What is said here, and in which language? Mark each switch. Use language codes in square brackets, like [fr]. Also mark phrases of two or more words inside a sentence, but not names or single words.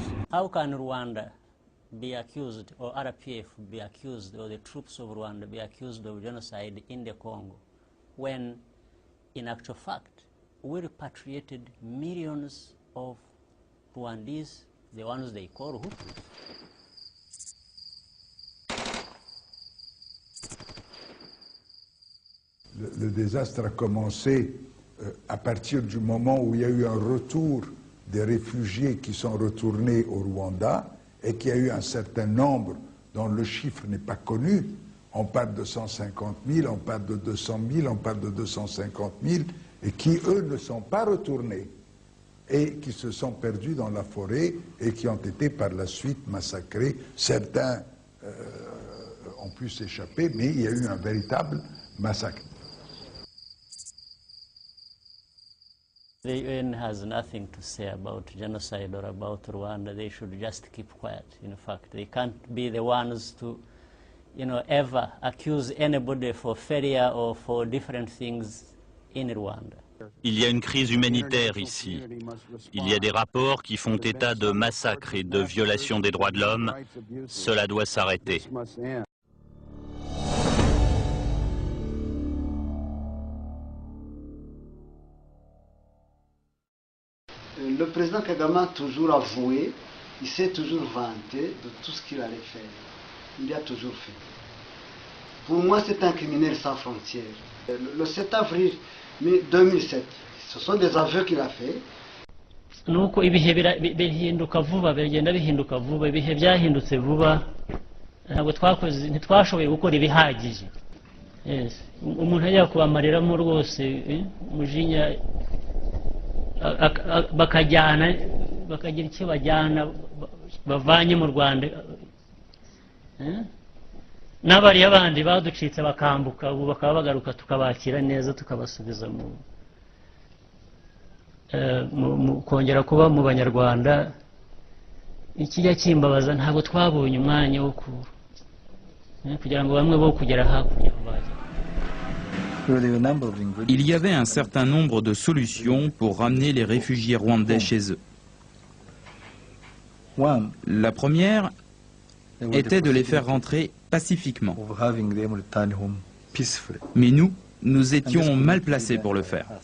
[en] How can Rwanda be accused, or RPF be accused, or the troops of Rwanda be accused of genocide in the Congo, when, in actual fact, we repatriated millions of Rwandese, the ones they call Hutu? [fr] Le désastre a commencé à partir du moment où il y a eu un retour des réfugiés qui sont retournés au Rwanda et qu'il y a eu un certain nombre dont le chiffre n'est pas connu. On parle de 150 000, on parle de 200 000, on parle de 250 000 et qui, eux, ne sont pas retournés et qui se sont perdus dans la forêt et qui ont été par la suite massacrés. Certains ont pu s'échapper, mais il y a eu un véritable massacre. [en] The UN has nothing to say about genocide or about Rwanda. They should just keep quiet. In fact, they can't be the ones to, ever accuse anybody for failure or for different things in Rwanda. [fr] Il y a une crise humanitaire ici. Il y a des rapports qui font état de massacres et de violations des droits de l'homme. Cela doit s'arrêter. Le président Kagame a toujours avoué, il s'est toujours vanté de tout ce qu'il allait faire. Il a toujours fait. Pour moi, c'est un criminel sans frontières. Le 7 avril 2007, ce sont des aveux qu'il a fait. [rw] Nuko ibihe bihinduka vuba, bigenda bihinduka vuba, ibihe byahindutse vuba, ntabwo ntitwashoboye gukora ibihagije. Umuntu ajya kubamareramo rwose umujinya, bakagira icyo bajyana bavanye mu Rwanda, n'abariya bandi baducitse bakambuka ubu bakaba bagaruka tukabakira neza tukabasubiza mu kongera kuba mu Banyarwanda. Ikijya kimbabaza ntabwo twabonye umwanya wo kugira ngo bamwe bo kugera hakurya bajya. [fr] Il y avait un certain nombre de solutions pour ramener les réfugiés rwandais chez eux. La première était de les faire rentrer pacifiquement. Mais nous étions mal placés pour le faire.